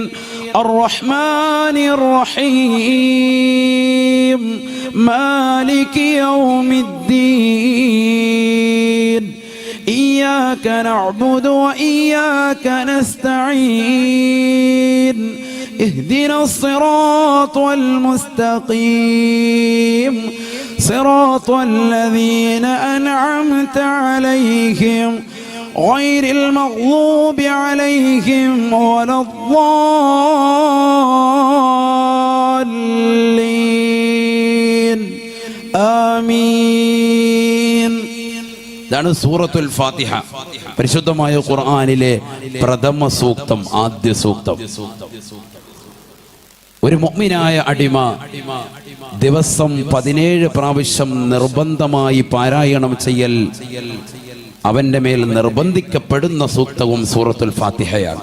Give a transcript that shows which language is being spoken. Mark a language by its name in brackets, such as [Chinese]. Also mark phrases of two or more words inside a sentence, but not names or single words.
[Arabic] الرحمن الرحيم. مالك يوم الدين. إياك نعبد وإياك نستعين. اهدنا الصراط المستقيم صراط الذين أنعمت عليهم غير المغضوب عليهم ولا الضالين آمين. [Malayalam] ഇതാണ് സൂറത്തുൽ ഫാത്തിഹ. പരിശുദ്ധമായ ഖുർആനിലെ പ്രഥമ സൂക്തം, ആദ്യ സൂക്തം. ഒരു മുഅ്മിനായ അടിമ ദിവസം 17 പ്രാവശ്യം നിർബന്ധമായി പാരായണം ചെയ്യൽ അവന്റെ മേൽ നിർബന്ധിക്കപ്പെടുന്ന സൂക്തവും സൂറത്തുൽ ഫാത്തിഹയാണ്.